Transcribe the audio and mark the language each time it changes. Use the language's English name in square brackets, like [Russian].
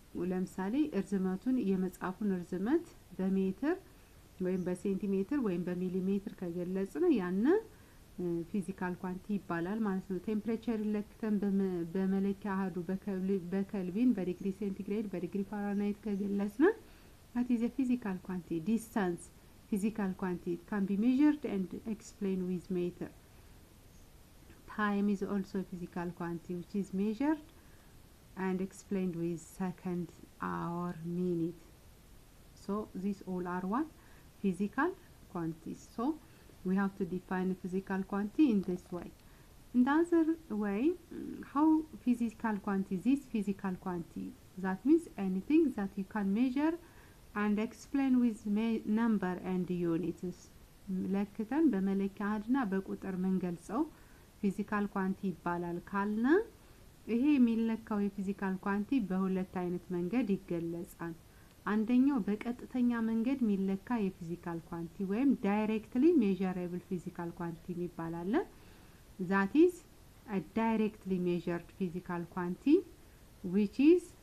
[Amharic] ለምሳሌ ርዝመቱን የመጽሐፉን ርዝመት በሜትር ወይም በሴንቲሜትር ወይም በሚሊሜትር ከገለጽን ያነ ፊዚካል ኳንቲቲ ይባላል ማለት ነው። ቴምፕሬቸር ለክተን በመለኪያ አሃዱ በኬልቪን፣ በዲግሪ ሴንቲግሬድ፣ በዲግሪ ፋራናይት ከገለጽን [English] that is a physical quantity. Distance physical quantity can be measured and explained with meter. Time is also a physical quantity which is measured and explained with second, hour, minute. So these all are what? Physical quantities. So we have to define a physical quantity in this way. In the other way, how physical quantity, this physical quantity, that means anything that you can measure and explain with number and units. [Amharic] ለክተን በመለኪያ አሃድና በቁጥር መንገልጸው ፊዚካል ኳንቲቲ ይባላል ካልና ይሄ የሚለካው የፊዚካል ኳንቲቲ በሁለት አይነት መንገድ ይገለጻል። አንደኛው በቀጥተኛ መንገድ የሚለካ የፊዚካል ኳንቲቲ ወይም [English] directly measurable physical quantity [Amharic] ይባላል። [English] that is a directly measured physical quantity which is